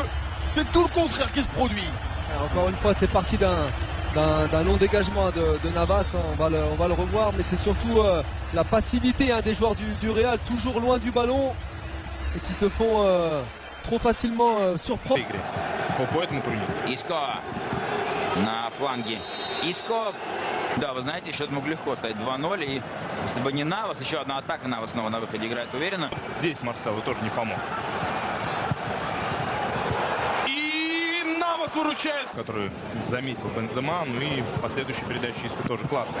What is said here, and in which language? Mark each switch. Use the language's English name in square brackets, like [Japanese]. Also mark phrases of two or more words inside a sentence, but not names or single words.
[French] C'est tout le contraire qui se produit. Encore une fois, c'est parti d'un long dégagement de Navas. On va le revoir, mais c'est surtout la passivité des joueurs du Real, toujours loin du ballon et qui se font trop facilement surprendre. [Russian] Иско на фланге. Иско, да, вы знаете, счет мог легко стать 2-0. И если бы не Навас, еще одна атака, Навас снова на выходе играет уверенно. Здесь Марсело тоже не помог. Выручает, который заметил Бензема, ну и последующая передача Иску тоже классная.